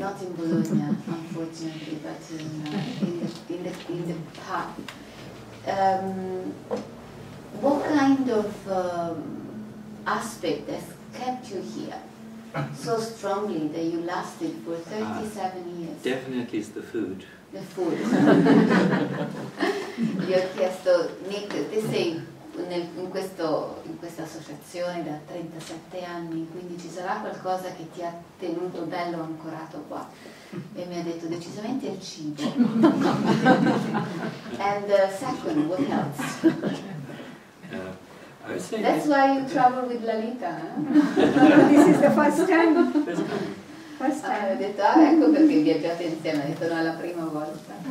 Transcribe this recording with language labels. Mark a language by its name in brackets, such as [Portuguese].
[English] not in Bologna, unfortunately, but in the past, what kind of aspect has kept you here so strongly that you lasted for 37 years? Definitely it's the food. The food. [Italian] Gli ho chiesto, Nick, te sei in questa associazione da 37 anni, quindi ci sarà qualcosa che ti ha tenuto bello ancorato qua? E mi ha detto decisamente il cibo. [English] And second, what else? I would say That's why you travel with Lalita, eh? This is the first time. First [Italian] Ho [English] time. [Italian] detto, ecco perché viaggiate insieme, ha detto no, è la prima volta.